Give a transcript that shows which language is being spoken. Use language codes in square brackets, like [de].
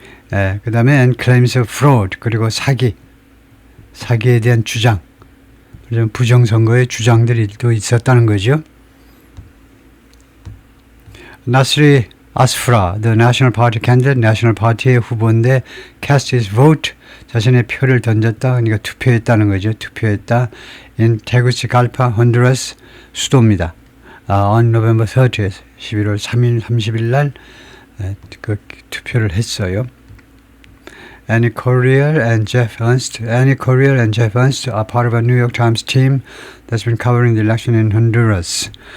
[ko] 그 다음에 [en] and claims of fraud, [ko] 그리고 사기에 대한 주장, 부정선거의 주장들이 또 있었다는 거죠. 나스리 아스프라, [en] the National Party candidate, [ko] National Party의 후보인데 [en] cast his vote, [ko] 자신의 표를 던졌다, 그러니까 투표했다는 거죠. 투표했다. in Tegucigalpa, Honduras 수도입니다. [en] on November 30th, [ko] 11월 30일 날 그 투표를 했어요. [en] Annie Courier and Jeff Ernst are part of a New York Times team that's been covering the election in Honduras.